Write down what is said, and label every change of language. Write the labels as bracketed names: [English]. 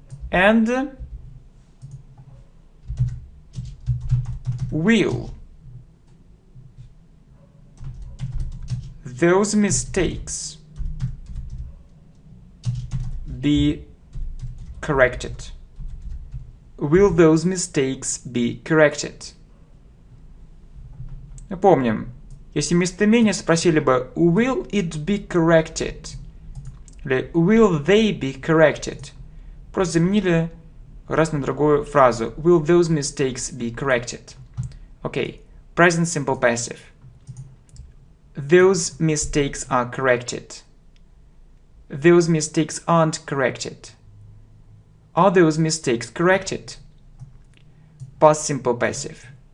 [English] And will those mistakes be corrected? Will those mistakes be corrected? [Russian] Напомним, если местоимение спросили бы [English] will it be corrected [Russian] или [English] will they be corrected, [Russian] просто заменили раз на другую фразу. [English] Will those mistakes be corrected? Okay, present simple passive. Those mistakes are corrected. Those mistakes aren't corrected. Are those mistakes corrected? Past simple passive.